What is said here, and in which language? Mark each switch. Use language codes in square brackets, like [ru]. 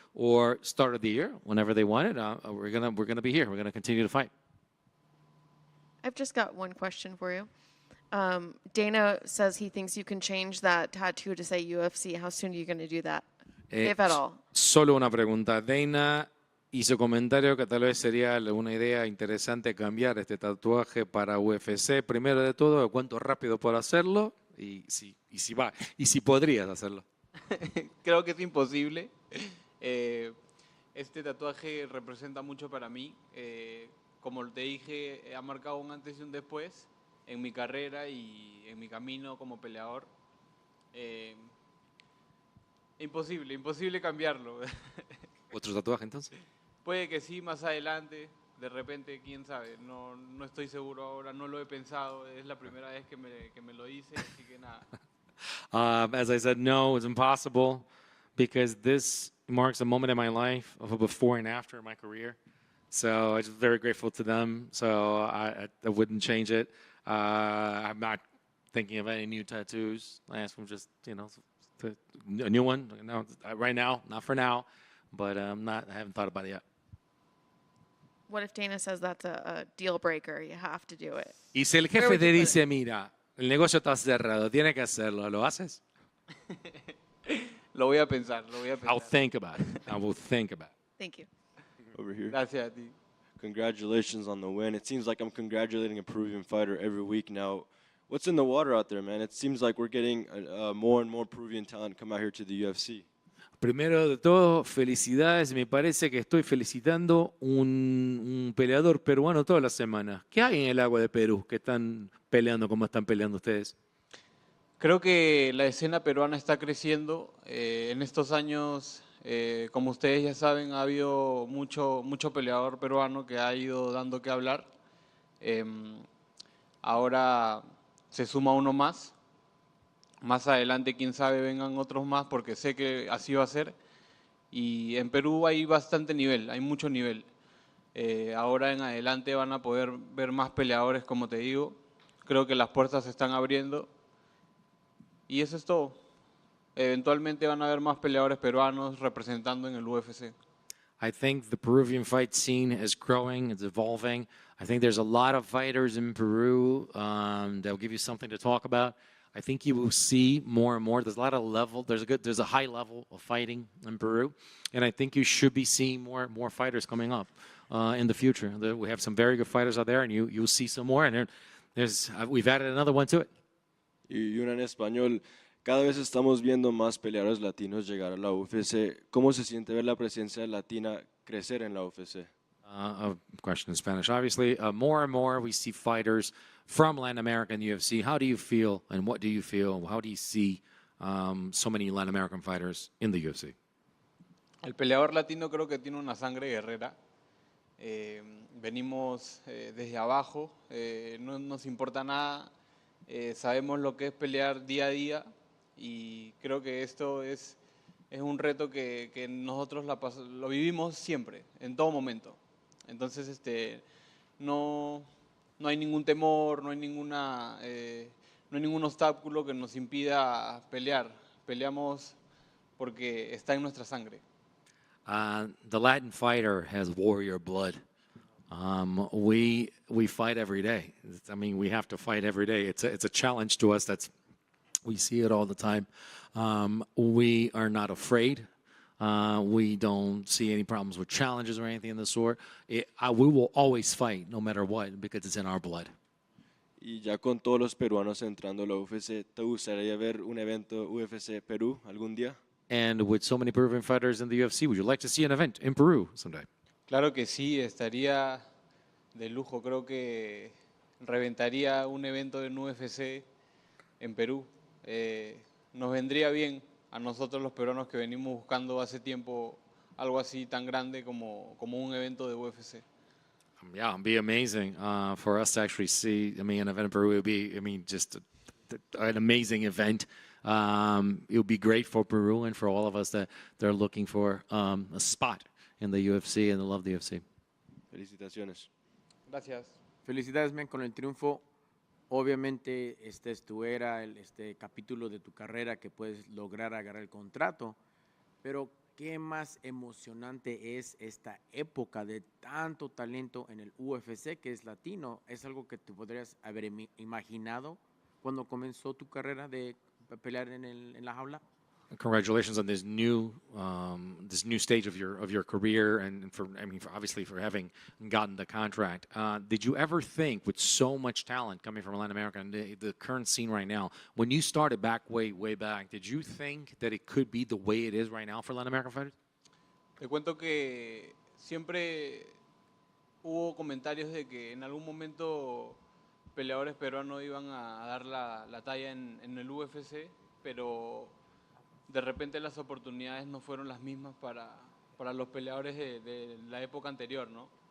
[en] Or start of the year, whenever they want it, we're gonna be here. We're gonna continue to fight. I've just got one question for you. Dana says he thinks you can change that tattoo to say UFC. How soon are you going to do that, if at all? [es] Solo una pregunta. Dana hizo comentario que tal vez sería una idea interesante cambiar este tatuaje para UFC. Primero de todo, ¿cuánto rápido puedo hacerlo? Y si podrías hacerlo. Creo que es imposible. Este tatuaje representa mucho para mí. Como te dije, ha marcado un antes y un después en mi carrera y en mi camino como peleador. Imposible cambiarlo. ¿Otro tatuaje entonces? Puede que sí, más adelante, de repente, quién sabe. No estoy seguro ahora, no lo he pensado. Es la primera vez que me lo hice, así que nada. [en] As I said, no, it's impossible because this marks a moment in my life of a before and after in my career. So I'm just very grateful to them. So I wouldn't change it. I'm not thinking of any new tattoos. I asked them just, a new one. No, right now, not for now, but I haven't thought about it yet. What if Dana says that's a deal breaker? You have to do it. [es] Y si el jefe te dice, mira, el negocio está cerrado, tiene que hacerlo, ¿lo haces? Lo voy a pensar, [en] I'll think about it. I will think about it. Thank you. Over here. [es] Gracias a ti. [en] Congratulations on the win. It seems like I'm congratulating a Peruvian fighter every week now. What's in the water out there, man? It seems like we're getting more and more Peruvian talent come out here to the UFC. [es] Primero de todo, felicidades. Me parece que estoy felicitando un peleador peruano toda la semana. ¿Qué hay en el agua de Perú que están peleando como están peleando ustedes? Creo que la escena peruana está creciendo. En estos años, como ustedes ya saben, ha habido mucho peleador peruano que ha ido dando que hablar. Ahora se suma uno más. Más adelante, quién sabe, vengan otros más porque sé que así va a ser. Y en Perú hay bastante nivel, hay mucho nivel. Ahora en adelante van a poder ver más peleadores, como te digo. Creo que las puertas se están abriendo. Y eso es todo. Eventualmente van a haber más peleadores peruanos representando en el UFC. [en] I think the Peruvian fight scene is growing, it's evolving. I think there's a lot of fighters in Peru that'll give you something to talk about. I think you will see more and more. There's a lot of level. There's a high level of fighting in Peru, and I think you should be seeing more fighters coming up in the future. We have some very good fighters out there, and you'll see some more. And we've added another one to it. [es] Y una en español. Cada vez estamos viendo más peleadores latinos llegar a la UFC. ¿Cómo se siente ver la presencia latina crecer en la UFC? [en] A question in Spanish. Obviously, more and more we see fighters from Latin America in the UFC. How do you feel, and what do you feel? How do you see so many Latin American fighters in the UFC? [es] El peleador latino creo que tiene una sangre guerrera. Venimos desde abajo, no nos importa nada. Sabemos lo que es pelear día a día y creo que esto es un reto que nosotros lo vivimos siempre, en todo momento. Entonces, no hay ningún temor, no hay ningún obstáculo que nos impida pelear. Peleamos porque está en nuestra sangre. [en] The Latin fighter has warrior blood. We fight every day. I mean, we have to fight every day. It's a challenge to us. We see it all the time. We are not afraid. We don't see any problems with challenges or anything of the sort. We will always fight, no matter what, because it's in our blood. [es] Y ya con todos los peruanos entrando a la UFC, ¿te gustaría ver un evento UFC Perú algún día? [en] And with so many Peruvian fighters in the UFC, would you like to see an event in Peru someday? [es] Claro que sí, estaría de lujo. Creo que reventaría un evento en UFC en Perú. Nos vendría bien a nosotros los peruanos que venimos buscando hace tiempo algo así tan grande como un evento de UFC. [en] Yeah, it'd be amazing for us to actually see. I mean, an event in Peru would be, just an amazing event. It would be great for Peru and for all of us that they're looking for a spot in the UFC and they love the UFC. [es] Felicitaciones. Gracias. Felicidades, man, con el triunfo. Obviamente, esta es tu era, este capítulo de tu carrera que puedes lograr agarrar el contrato, pero ¿qué más emocionante es esta época de tanto talento en el UFC que es latino? ¿Es algo que te podrías haber imaginado cuando comenzó tu carrera de pelear en la jaula? [en] congratulations on this new stage of your career, and obviously for having gotten the contract. Did you ever think, with so much talent coming from Latin America and the current scene right now, when you started way back, did you think that it could be the way it is right now for Latin American fighters? [es] Te cuento que siempre hubo comentarios de que en algún momento peleadores peruanos iban a dar la talla en el UFC, pero de repente las oportunidades no fueron las mismas para los peleadores de la época anterior, ¿no?